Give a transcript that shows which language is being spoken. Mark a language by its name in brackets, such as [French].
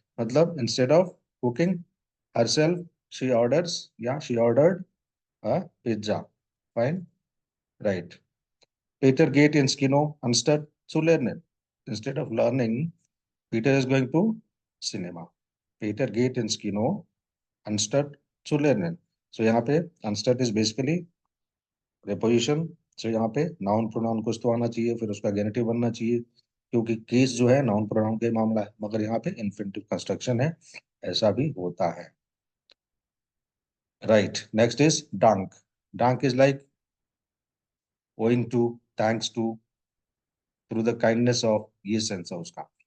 [English] मतलब instead of cooking herself she orders या she ordered a pizza, fine, right. [German] Peter geht ins Kino anstatt zu lernen. [English] Instead of learning, Peter is going to cinema. [German] Peter geht ins Kino anstatt zu lernen. [English] So [Hindi] यहाँ पे [English] anstatt is basically preposition. [Hindi] So यहाँ पे noun pronoun कुछ तो आना चाहिए, फिर उसका गेनेटिव बनना चाहिए, क्योंकि केस जो है नाउन प्रोनाउन का ही मामला है, मगर यहाँ पे इन्फिनिटिव कंस्ट्रक्शन है, ऐसा भी होता है, राइट। [English] Next is डंक। डंक is like owing to, thanks to, through the kindness of, [Hindi] ये सेंस है उसका।